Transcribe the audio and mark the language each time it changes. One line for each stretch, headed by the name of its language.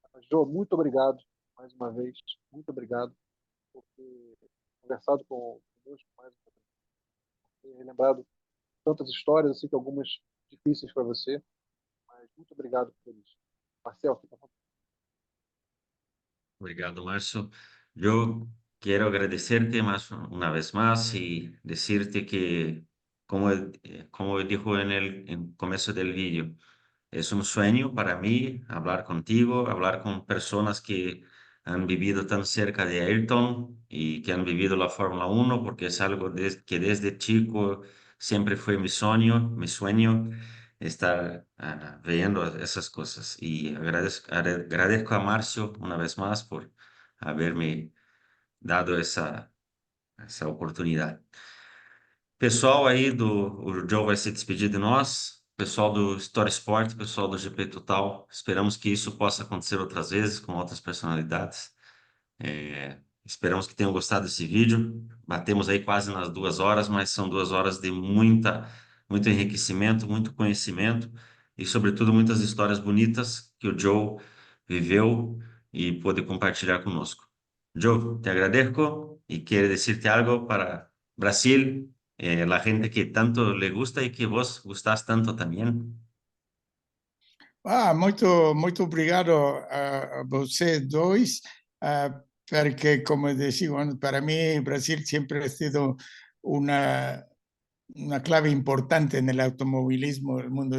Portuguese: Jô, muito obrigado mais uma vez, muito obrigado por ter conversado conosco mais uma vez, por ter relembrado tantas histórias, assim que algumas difíceis para você, mas muito obrigado por isso. Marcel, fica bom. Obrigado, Márcio.
Spanish: Yo quiero agradecerte más una vez más y decirte que, como dijo en el comienzo del vídeo, es un sueño para mí hablar contigo, hablar con personas que han vivido tan cerca de Ayrton y que han vivido la Fórmula 1, porque es algo que desde chico siempre fue mi sueño estar viendo esas cosas. Y agradezco a Marcio una vez más por haberme dado
Portuguese: essa oportunidade. Pessoal aí o Joe vai se despedir de nós, pessoal do Story Sport, pessoal do GP Total. Esperamos que isso possa acontecer outras vezes com outras personalidades. Esperamos que tenham gostado desse vídeo. Batemos aí quase nas 2 horas, mas são 2 horas de muito enriquecimento, muito conhecimento e, sobretudo, muitas histórias bonitas que o Joe viveu e pôde compartilhar conosco. Joe, te agradeço e quero dizer-te algo para Brasil.
Spanish: la gente que tanto le gusta y que vos gustás tanto también.
Portuguese: Muito obrigado a vocês dois, porque, como
Spanish: dicevo, para mí Brasil siempre ha sido una, una clave importante en el automovilismo del mundo.